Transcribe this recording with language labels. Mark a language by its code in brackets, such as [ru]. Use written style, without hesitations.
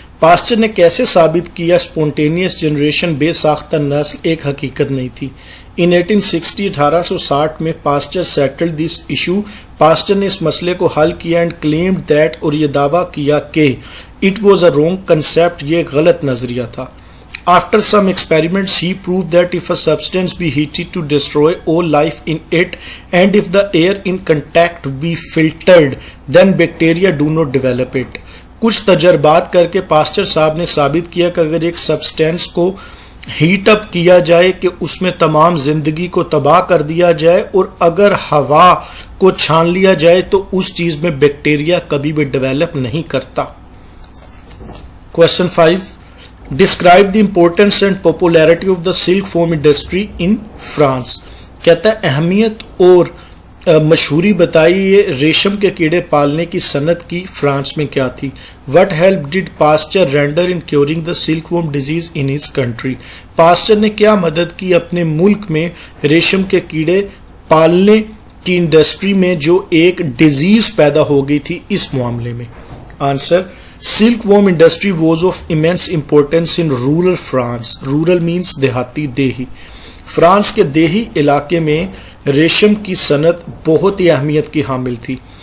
[ur] Posture نے کیسے ثابت کیا اسپونٹینیس جنریشن بے ساختہ نسل ایک حقیقت نہیں تھی. [en] In 1860 میں Pasteur settled this issue. [ur] Posture نے اس مسئلے کو حل کیا [en] and claimed that, [ur] اور یہ دعویٰ کیا کہ [en] it was a wrong concept, [ur] یہ غلط نظریہ تھا. [en] After some experiments, he proved that if a substance be heated to destroy all life in it, and if the air in contact be filtered, then bacteria do not develop it. [ur] کچھ تجربات کر کے posture صاحب نے ثابت کیا کہ اگر ایک سبسٹینس کو ہیٹ اپ کیا جائے کہ اس میں تمام زندگی کو تباہ کر دیا جائے, اور اگر ہوا کو چھان لیا جائے تو اس چیز میں بیکٹیریا کبھی بھی ڈیولپ نہیں کرتا. [en] Question 5. Describe the importance and popularity of the silk foam industry in France. [ur] کہتا ہے اہمیت اور مشہوری بتائیے ریشم کے کیڑے پالنے کی صنعت کی فرانس میں کیا تھی. [en] What help did Pasteur render in curing the silkworm disease in his country? [ur] Posture نے کیا مدد کی اپنے ملک میں ریشم کے کیڑے پالنے کی انڈسٹری میں جو ایک ڈیزیز پیدا ہو گئی تھی اس معاملے میں. [en] Answer, silk worm industry was of immense importance in rural France. Rural means [ur] دیہاتی, دیہی. فرانس کے دیہی علاقے میں ریشم کی صنعت بہت ہی اہمیت کی حامل تھی.